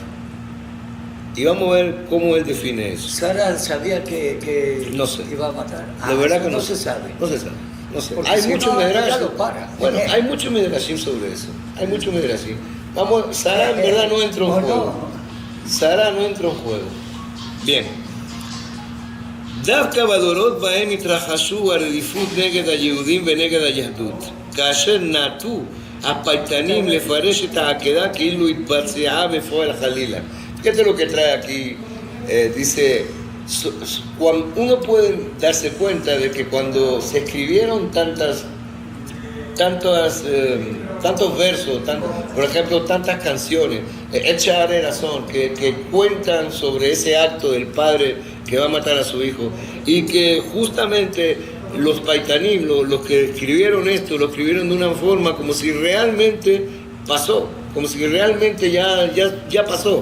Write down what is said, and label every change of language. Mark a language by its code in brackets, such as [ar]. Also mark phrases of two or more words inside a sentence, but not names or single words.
[es] Y vamos a ver cómo él define eso. Sara sabía que No sé. iba a matar. La verdad que no se sabe. No se sabe. No sé. Porque Hay si mucho no, ya medrash. lo para. Bueno, hay mucho medrashim sobre eso. Hay mucho medrashim. Vamos, Sara en verdad no entró en juego. Sara no entró en juego. Bien. [he] דווקא בדורות בהם התרחשו הרדיפות נגד היהודים ונגד היהדות, כאשר נטו הפייטנים לפרש את העקדה כאילו התבצעה בפועל חלילה. [es] Fíjate lo que trae aquí, dice, uno puede darse cuenta de que cuando se escribieron tantos versos, por ejemplo, tantas canciones, Echar Razón, que cuentan sobre ese acto del padre que va a matar a su hijo, y que justamente los paitanim, los que escribieron esto, lo escribieron de una forma como si realmente pasó, como si realmente ya pasó.